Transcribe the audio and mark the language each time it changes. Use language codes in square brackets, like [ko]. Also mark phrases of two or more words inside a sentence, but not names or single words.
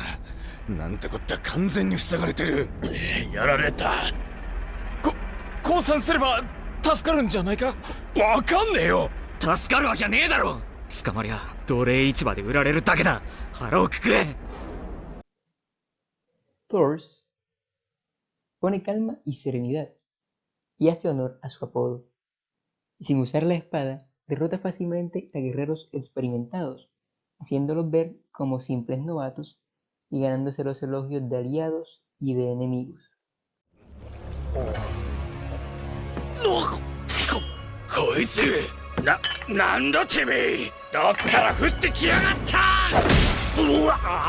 [ja] なんてこった完全に塞がれてる。やられた。降参すれば助かるんじゃないか。わかんねえよ。助かるわけねえだろ。捕まりゃ奴隷市場で売られるだけだ。腹をくくれ。 [es] Thor pone calma y serenidad, y hace honor a su apodo. Y sin usar la espada, derrota fácilmente a guerreros experimentados, haciéndolos ver como simples novatos y ganándose los elogios de aliados y de enemigos. [ja] こいつなんだてめえどっから降ってきやがったうわ